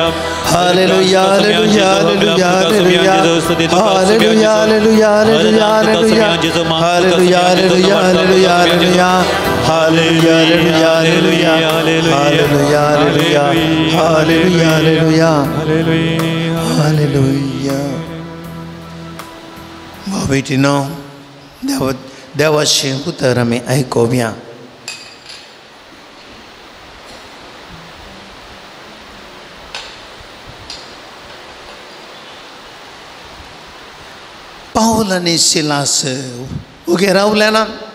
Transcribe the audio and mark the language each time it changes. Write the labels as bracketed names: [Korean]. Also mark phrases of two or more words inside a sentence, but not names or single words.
[Konkani] हालेलुया, हालेलुया, हालेलुया, हालेलुया, हालेलुया, हालेलुया, हालेलुया, हालेलुया, हालेलुया, हालेलुया, हालेलुया, हालेलुया, हालेलुया, हालेलुया, हालेलुया, हालेलुया, हालेलुया, हालेलुया. भाव बेटीनो, देवाचे उतर आमी आयकोवया. पाऊल आनी सिलास उगे रावले ना.